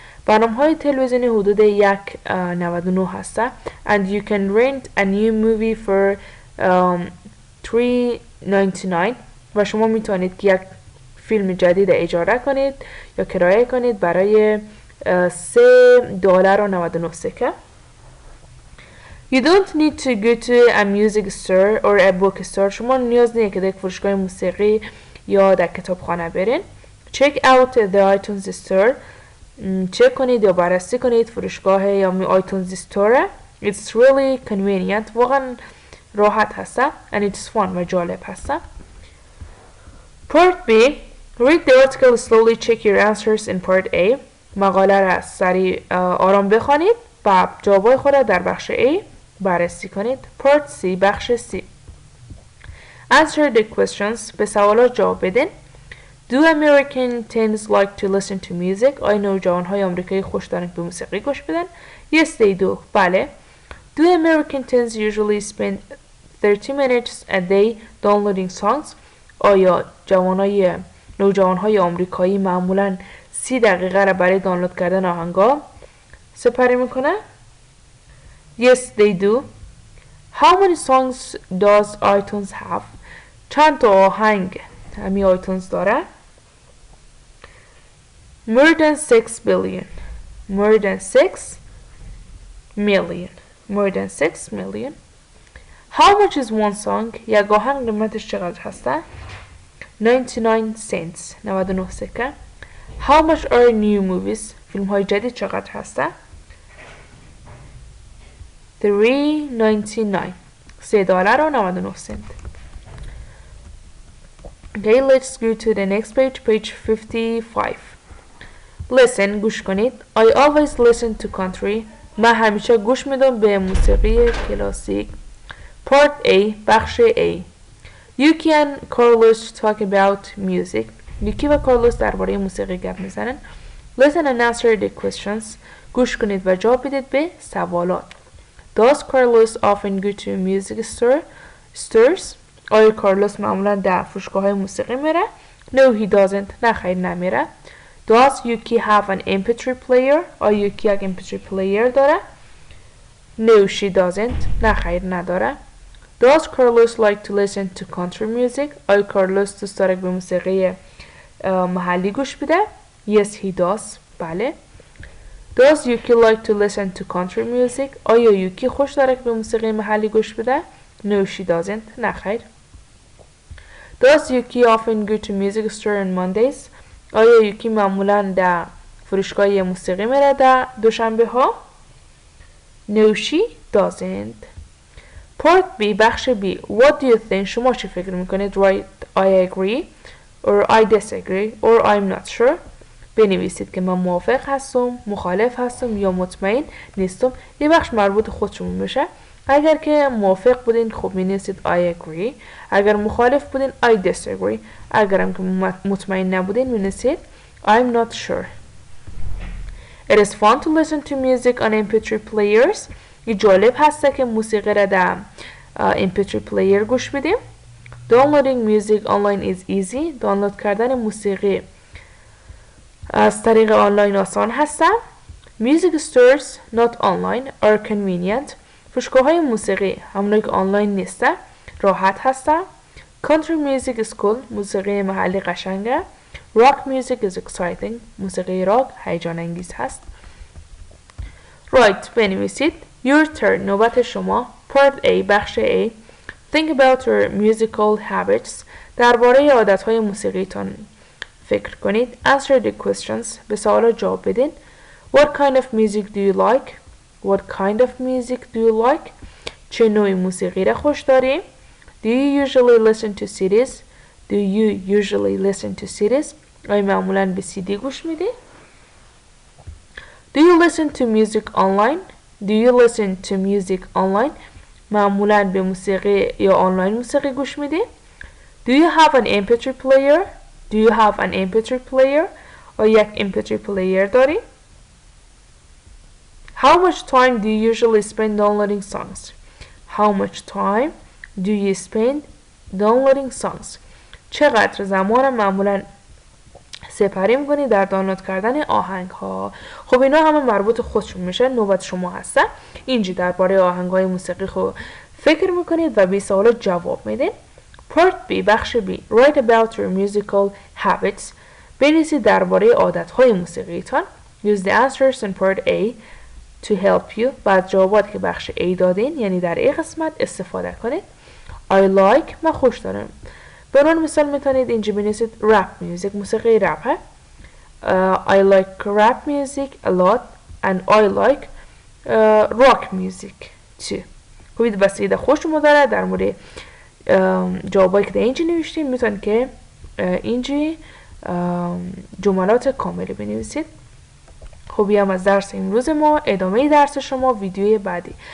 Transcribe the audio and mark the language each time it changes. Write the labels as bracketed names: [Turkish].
[Persian] برنامه‌های تلویزیونی حدود 1.99 هسته. [English] And you can rent a new movie for $3.99 [Persian] و شما میتونید که یک فیلم جدید اجاره کنید یا کرایه کنید برای $3.99. [English] You don't need to go to a music store or a book store. [Persian] شما نیاز نیست که در فروشگاه موسیقی یا در کتابخانه برین. [English] Check out the iTunes store. [Persian] چک کنید یا بررسی کنید فروشگاه یا iTunes store. [English] It's really convenient. [Persian] واقعا راحت هسته. [English] And it's fun [Persian] و جالب هسته. [English] Part B. Read the article slowly. Check your answers in part A. [Persian] مقاله را سریع آرام بخوانید و جوابای خود را در بخش A بررسی کنید. [English] Part C. [Persian] بخش C. [English] Answer the questions. [Persian] به سوالات جواب بدین. [English] Do American teens like to listen to music? [Persian] آیا نوجوانهای آمریکایی خوش دارن به موسیقی گوش بدن؟ [English] Yes, they do. [Persian] بله. [English] Do American teens usually spend 30 minutes a day downloading songs? [Persian] آیا نوجوانهای آمریکایی معمولاً 30 دقیقه را برای دانلود کردن آهنگا سپری میکنه؟ [English] Yes, they do. How many songs does iTunes have? [Persian] چند تا آهنگ همین آیتونز داره؟ [English] More than 6 billion. More than 6 million. More than 6 million. How much is one song? [Persian] یک آهنگ قیمتش چقدر هسته؟ [English] 99 cents. [Persian] 99 سکه. [English] How much are new movies? [Persian] فیلم های جدید چقدر هسته؟ $3.99. [English] $3.99. Okay, let's go to the next page, page 55. [Persian] listen گوش کنید. [English] I always listen to country. [Persian] من همیشه گوش میدم به موسیقی کلاسیک. [English] Part A [Persian] بخش A. [English] Yuki and Carlos talk about music. [Persian] یوکی و کارلوس درباره موسیقی گپ میزنن. [English] Listen and answer the questions. [Persian] گوش کنید و جواب بدید به سوالات. [English] Does Carlos often go to music stores? [Persian] آیا کارلوس معمولا در فروشگاه های موسیقی میره؟ [English] No he doesn't. [Persian] نه خیر نمیره. [English] Does Yuki have an MP3 player? [Persian] آیا یوکی یک MP3 player داره؟ [English] No she doesn't. [Persian] نه خیر نداره. [English] Does Carlos like to listen to country music? [Persian] آیا کارلوس دوست داره به موسیقی محلی گوش بده؟ [English] Yes he does. [Persian] بله. [English] Does Yuki like to listen to country music? [Persian] آیا یوکی خوش داره که به موسیقی محلی گوش بده؟ [English] No she doesn't. [Persian] نه خیر. [English] Does Yuki often go to music store on Mondays? [Persian] آیا یوکی معمولا در فروشگاه موسیقی میره در دوشنبه ها؟ [English] No she doesn't. Part B [Persian] بخش B. [English] What do you think? [Persian] شما چی فکر میکنید؟ [English] Write I agree or I disagree or I'm not sure. [Persian] بنویسید که من موافق هستم، مخالف هستم یا مطمئن نیستم. یه بخش مربوط خودشون میشه. اگر که موافق بودین خب بنویسید [English] I agree. [Persian] اگر مخالف بودین [English] I disagree. [Persian] اگرم که مطمئن نبودین بنویسید [English] I'm not sure. It is fun to listen to music on MP3 players. [Persian] یه جالب هسته که موسیقی را در MP3 player گوش بدیم. [English] Downloading music online is easy. [Persian] دانلود کردن موسیقی از طریق آنلاین آسان هسته. [English] Music stores not online are convenient. [Persian] فروشگاه های موسیقی همونایی که آنلاین نیسته راحت هسته. [English] Country music is cool. [Persian] موسیقی محلی قشنگه. [English] Rock music is exciting. [Persian] موسیقی راک هیجان انگیز هست. Right بنویسید. [English] Your turn. [Persian] نوبت شما. [English] Part A [Persian] بخش A. [English] Think about your musical habits. [Persian] درباره عادتهای موسیقیتان فکر کنید. [English] Answer the questions. [Persian] به سوالات جواب بدین. [English] What kind of music do you like? What kind of music do you like? [Persian] چه نوع موسیقی را خوش داری؟ [English] Do you usually listen to CDs? Do you usually listen to CDs? [Persian] آیا معمولاً به CD گوش میدی؟ [English] Do you listen to music online? Do you listen to music online? [Persian] معمولاً به موسیقی یا آنلاین موسیقی گوش میدی؟ [English] Do you have an MP3 player? Do you have an MP3 player? [Persian] آیا یک MP3 player داری؟ [English] How much time do you usually spend downloading songs? How much time do you spend downloading songs? [Persian] چقدر زمان معمولاً سپری میکنی در دانلود کردن آهنگ ها؟ خب اینا همه مربوط خودشون میشه. نوبت شما هسته. اینجا درباره آهنگ های موسیقی خود فکر میکنید و به سوالات جواب میدید. [English] Part B [Persian] بخش B. [English] Write about your musical habits. [Persian] بنویسید درباره عادت های موسیقیتان. [English] Use the answers in part A to help you. [Persian] بعد جوابات که بخش A دادین یعنی در این قسمت استفاده کنید. [English] I like [Persian] من خوش دارم. برای مثال میتونید اینجا بنویسید [English] rap music. [Persian] موسیقی رپ ه. [English] I like rap music a lot and I like rock music too. [Persian] خب بسیده خوش داره در مورد جوابایی که در اینجا نوشتیم. میتونید که اینجا جملات کاملی بنویسید. خب هم از درس امروز ما. ادامه درس شما ویدیوی بعدی.